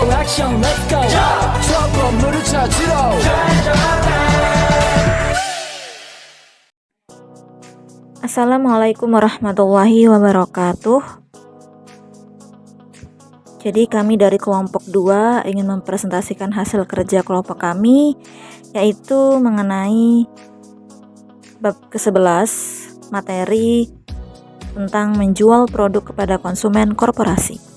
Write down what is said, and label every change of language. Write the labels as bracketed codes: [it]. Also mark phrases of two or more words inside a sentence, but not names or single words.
[ko] 액션 [en] let's go [ko] 저 건물을 찾으러 [ar] السلام عليكم ورحمة الله وبركاته. [id] Jadi kami dari kelompok 2 ingin mempresentasikan hasil kerja kelompok kami, yaitu mengenai bab ke-11 materi tentang menjual produk kepada konsumen korporasi.